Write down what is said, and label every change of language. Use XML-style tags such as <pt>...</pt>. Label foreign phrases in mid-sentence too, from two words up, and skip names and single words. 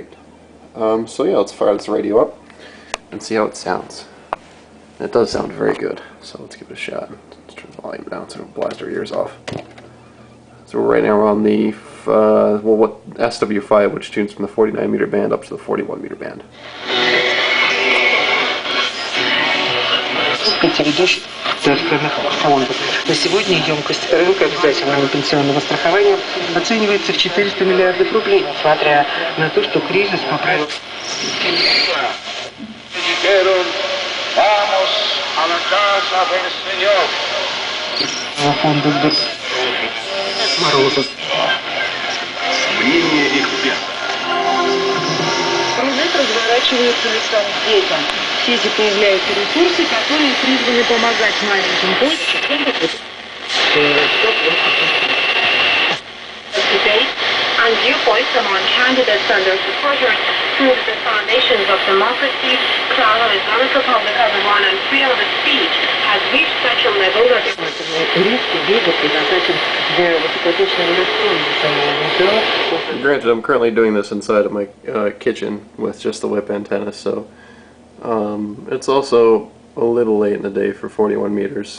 <en>So yeah, let's fire this radio up and see how it sounds. It does sound very good, so let's give it a shot. Let's turn the volume down so it don't blast our ears off. So we're right now on the SW5, which tunes from the 49 meter band up to the 41 meter band.</en> <ru>На сегодня емкость рынка обязательного пенсионного страхования оценивается в 400 миллиардов рублей, несмотря на то, что кризис поправил.</ru> <es>Vamos a la casa del Señor.</es> <ru>Фонда Морозов. Мнение эксперта. Проект разворачивается лицом к детям. В сети появляются ресурсы, которые призваны помогать маленьким пользователям.</ru> <en>And viewpoints among candidates and their supporters prove the foundations of democracy, cloud on Islamic Republic of Iran, and freedom of speech has reached such a level that Granted, I'm currently doing this inside of my kitchen with just the whip antenna, so it's also a little late in the day for 41 meters.</en>